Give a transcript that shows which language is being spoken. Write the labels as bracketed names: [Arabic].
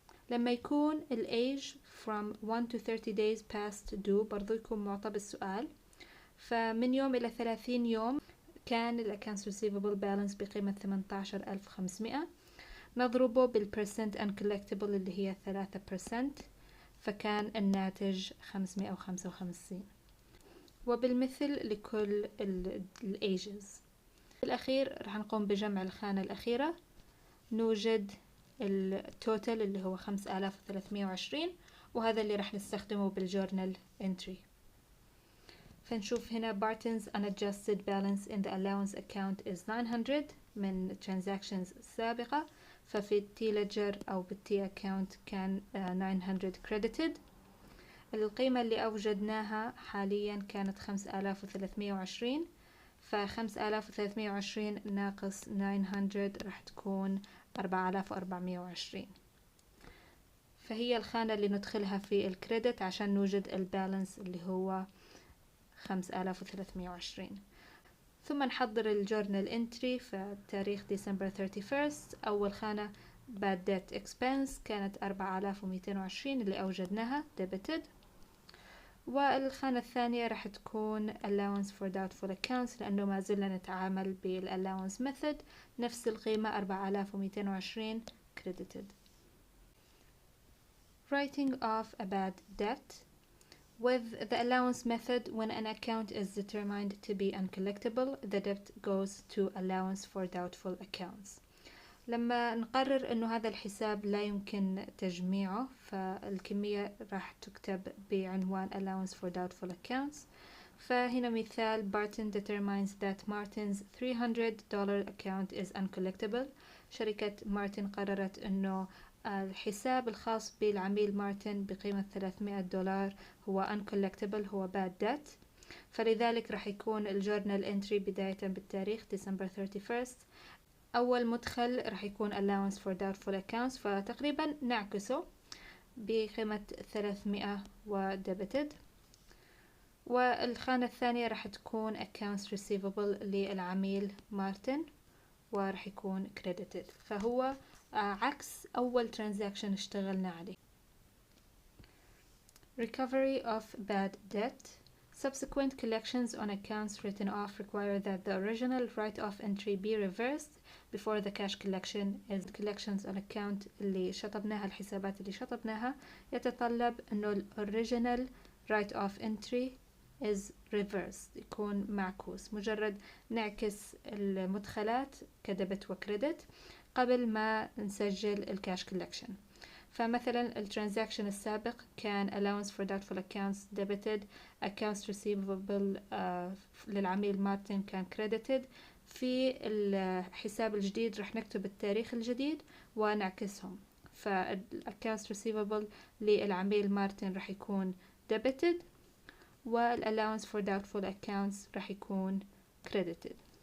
[Arabic] لما يكون ال [English] age from 1 to 30 days past due [Arabic] برضو يكون معطى بالسؤال، فمن يوم إلى 30 يوم كان ال accounts receivable balance بقيمة 18,500، نضربه بالpercent uncollectible اللي هي 3%، فكان الناتج 555. وبالمثل لكل ال ages. في الأخير رح نقوم بجمع الخانة الأخيرة، نوجد التوتال اللي هو 5,320، وهذا اللي راح نستخدمه بالجورنال entry. فنشوف هنا [English] Barton's unadjusted balance in the allowance account is 900 من transactions السابقة، [Arabic] ففي التي ليدجر أو بالتي أكاونت كان 900 credited. القيمة اللي أوجدناها حاليا كانت 5320، ف5320 ناقص 900 راح تكون 4420. فهي الخانة اللي ندخلها في الكريدت عشان نوجد البالانس اللي هو 5320. ثم نحضر الجورنال انتري في تاريخ ديسمبر 31st. أول خانة bad debt expense كانت 4220 اللي أوجدناها debited. والخانة الثانية راح تكون allowance for doubtful accounts لأنه ما زلنا نتعامل Allowance Method، نفس القيمة 4220 credited. [English] Writing off a bad debt. With the allowance method, when an account is determined to be uncollectible, the debt goes to allowance for doubtful accounts. [Arabic] لما نقرر أنه هذا الحساب لا يمكن تجميعه، فالكمية راح تكتب بعنوان allowance for doubtful accounts. فهنا مثال: [English] Barton determines that Martin's $300 account is uncollectible. [Arabic] شركة مارتن قررت أنه الحساب الخاص بالعميل مارتن بقيمة $300 هو uncollectible، هو bad debt. فلذلك راح يكون الجورنال انتري بداية بالتاريخ ديسمبر 31st. أول مدخل راح يكون allowance for doubtful accounts، فتقريبا نعكسه بقيمة 300 و debited. والخانة الثانية راح تكون accounts receivable للعميل مارتن وراح يكون credited. فهو عكس أول transaction اشتغلنا عليه. [English] Recovery of bad debt. Subsequent collections on accounts written off require that the original write-off entry be reversed before the cash collection. As collections on account [Arabic] اللي شطبناها، الحسابات اللي شطبناها، يتطلب إنه [English] ال original write-off entry is reversed، [Arabic] يكون معكوس. مجرد نعكس المدخلات كدبت وكريدت قبل ما نسجل الكاش collection. فمثلا الترانزاكشن السابق كان allowance for doubtful accounts debited، accounts receivable للعميل مارتن كان credited. في الحساب الجديد رح نكتب التاريخ الجديد ونعكسهم، فالaccounts receivable للعميل مارتن رح يكون debited والallowance for doubtful accounts رح يكون credited.